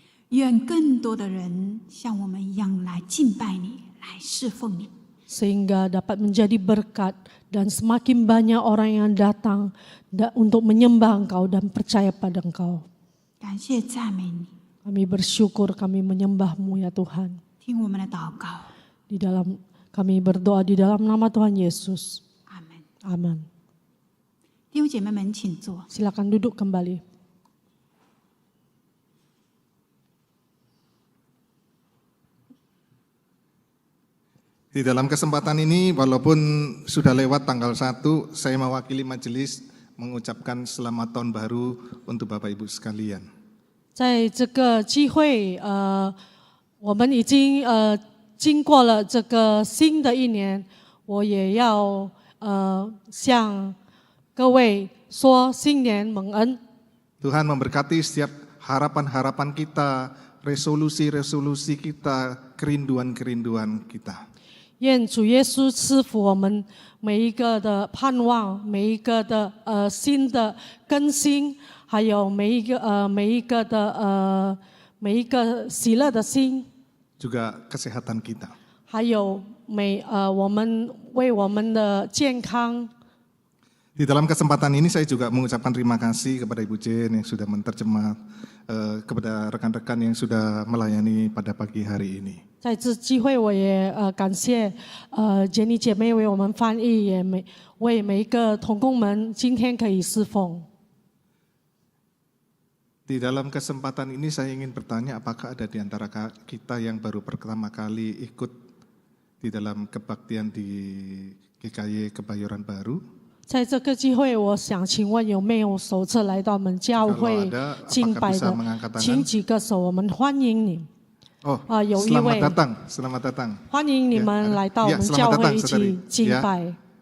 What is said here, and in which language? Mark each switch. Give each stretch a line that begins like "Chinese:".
Chinese: 愿更多的人像我们一样来敬拜你，来侍奉你。
Indonesian: Sehingga dapat menjadi berkat dan semakin banyak orang yang datang untuk menyembah Engkau dan percaya pada Engkau.
Chinese: 感谢赞美你，
Indonesian: Kami bersyukur, kami menyembah-Mu ya Tuhan.
Chinese: 听我们的祷告，
Indonesian: Kami berdoa di dalam nama Tuhan Yesus.
Chinese: 阿门。
Indonesian: Amin.
Chinese: 弟兄姐妹们，请坐。
Indonesian: Silakan duduk kembali. Di dalam kesempatan ini, walaupun sudah lewat tanggal 1, saya mewakili majelis mengucapkan selamat tahun baru untuk Bapak Ibu sekalian.
Chinese: 在这个机会，我们已经经过了这个新的一年，我也要向各位说新年蒙恩。
Indonesian: Tuhan memberkati setiap harapan-harapan kita, resolusi-resolusi kita, kerinduan-kerinduan kita.
Chinese: 愿主耶稣赐福我们每一个的盼望，每一个的新的更新，还有每一个喜乐的心，
Indonesian: Juga kesehatan kita.
Chinese: 还有我们为我们的健康。
Indonesian: Di dalam kesempatan ini saya juga mengucapkan terima kasih kepada Ibu Jen yang sudah menterjemah, kepada rekan-rekan yang sudah melayani pada pagi hari ini.
Chinese: 在这机会，我也感谢杰尼姐妹为我们翻译，也为每一个同工们今天可以侍奉。
Indonesian: Di dalam kesempatan ini saya ingin bertanya, apakah ada di antara kita yang baru pertama kali ikut di dalam kebaktian di GKY Kebayoran Baru?
Chinese: 在这个机会，我想请问有没有首次来到我们教会敬拜的，请举个手，我们欢迎你。有一位
Indonesian: selamat datang.
Chinese: 欢迎你们来到我们教会一起敬拜。